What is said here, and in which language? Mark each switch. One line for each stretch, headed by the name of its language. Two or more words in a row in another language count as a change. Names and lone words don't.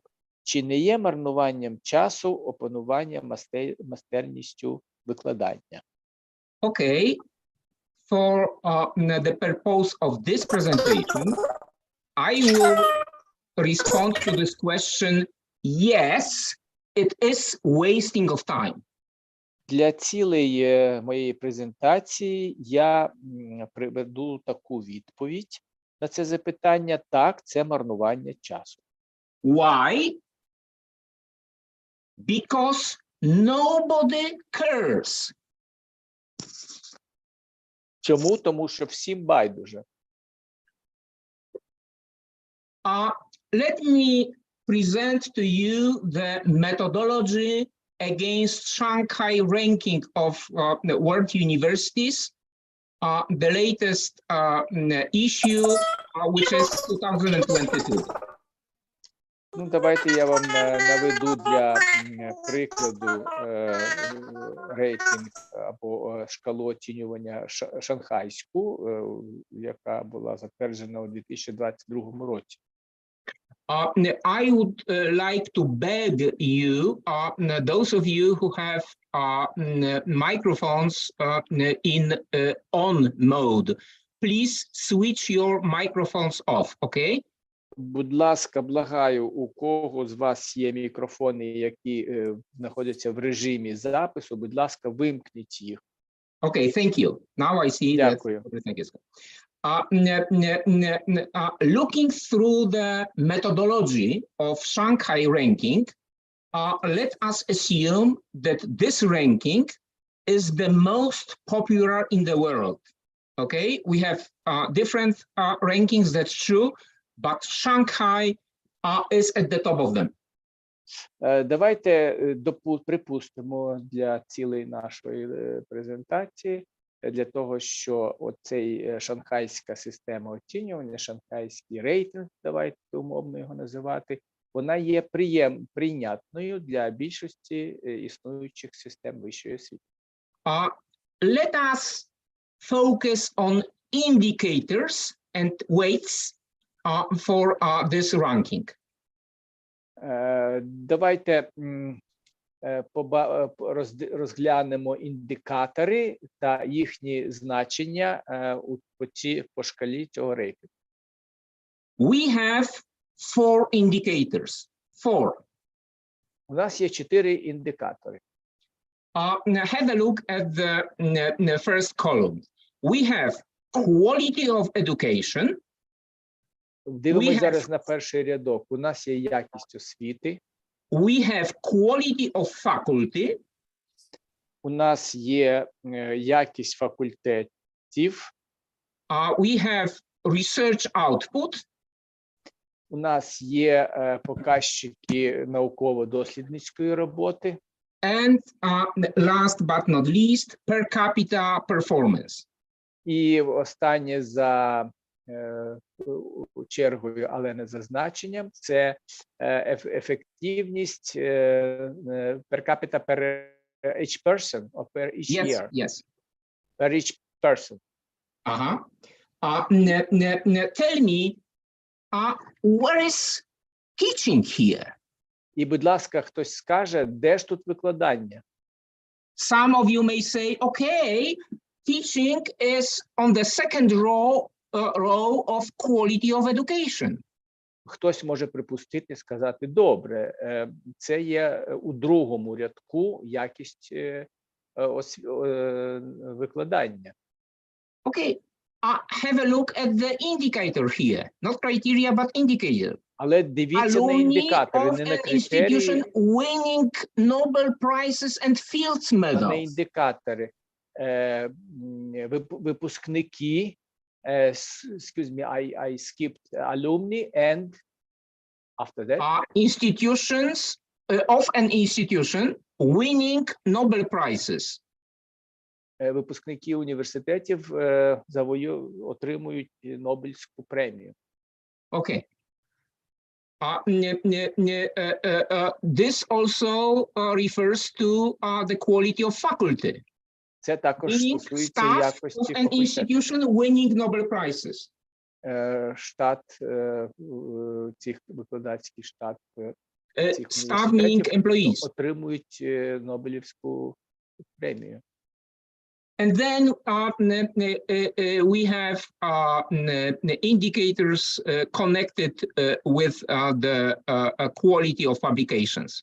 Ukrainian: Чи не є марнуванням часу опанування майстерністю викладання?
English: Okay. For the purpose of this presentation, I will respond to this question, yes, it is wasting of time.
Ukrainian: Для цілей моєї презентації я приведу таку відповідь на це запитання. Так, це марнування часу.
English: Why? Because nobody cares.
Ukrainian: Чому? Тому що всім байдуже.
English: Let me present to you the methodology against Shanghai ranking of the world universities, the latest issue, which is 2022.
Ukrainian: Ну, давайте я вам наведу для прикладу рейтинг або шкалу оцінювання шанхайську, яка була затверджена у 2022 році.
English: I would like to beg you, those of you who have microphones in on mode, please switch your microphones off, okay?
Ukrainian: Будь ласка, благаю, у кого з вас є мікрофони, які знаходяться в режимі запису, будь ласка, вимкніть їх.
English: Okay, thank you. Now I see
Ukrainian: Дякую.
English: that everything is good. Looking through the methodology of Shanghai ranking, let us assume that this ranking is the most popular in the world. Okay, we have different rankings, that's true, but Shanghai is at the top of them.
Ukrainian: Давайте припустимо для цілей нашої презентації, для того, що оцей шанхайська система оцінювання, шанхайський рейтинг, давайте умовно його називати, вона є прийнятною для більшості існуючих систем вищої освіти.
English: Let us focus on indicators and weights for this ranking.
Ukrainian: Давайте розглянемо індикатори та їхні значення по шкалі цього рейтингу.
English: We have 4 indicators. 4.
Ukrainian: У нас є 4 індикатори.
English: Have a look at the first column. We have quality of education.
Ukrainian: Дивимося зараз на перший рядок. У нас є якість освіти.
English: We have quality of faculty.
Ukrainian: У нас є якість факультетів.
English: We have research output.
Ukrainian: У нас є показчики науково-дослідницької роботи.
English: And last but not least, per capita performance.
Ukrainian: І останнє за чергою, але не за значенням, це ефективність
English: per capita per each person or per each year. Yes. Per each person. Tell me, where is teaching here?
Ukrainian: І, будь ласка, хтось скаже, де ж тут викладання?
English: Some of you may say, okay, teaching is on the second row of quality of education.
Ukrainian: Хтось може припустити, сказати, добре, це є у другому рядку якість викладання.
English: Okay, have a look at the indicator here, not criteria, but indicator.
Ukrainian: Але дивіться на індикатори, не на критерії.
English: Winning Nobel prizes and Fields medals.
Ukrainian: На індикатори. Випускники,
English: excuse me, I skipped alumni and after that. Institutions of an institution winning Nobel prizes.
Ukrainian: Випускники університетів отримують Нобелівську премію.
English: Okay. This also refers to the quality of faculty.
Ukrainian: Це також стосується якості
English: an institution winning Nobel prizes.
Ukrainian: Штат, цих викладацький штат цих
English: staff meaning employees.
Ukrainian: Отримують Нобелівську премію.
English: And then we have indicators connected with the quality of publications.